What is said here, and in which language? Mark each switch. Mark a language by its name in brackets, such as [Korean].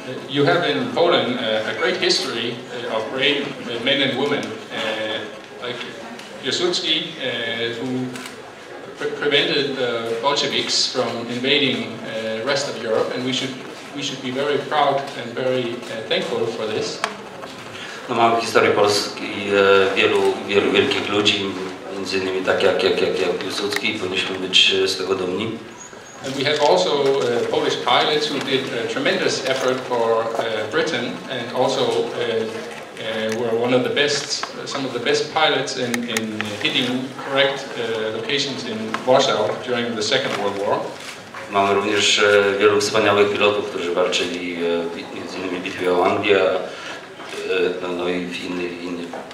[English] You have in Poland a great history of brave men and women like Piłsudski, who prevented the Bolsheviks from invading rest of Europe, and we should be very proud and very thankful for this. [Polish] No, mamy w historii Polski wielu wielkich ludzi, między innymi tak jak Piłsudski, i powinniśmy być z tego dumni. [English] And we have also Polish pilots who did a tremendous effort for Britain, and also were some of the best pilots in hitting correct locations in Warsaw during the Second World War. [Polish] Mamy również wielu wspaniałych pilotów, którzy walczyli między innymi w bitwie o Anglię, no i w innych.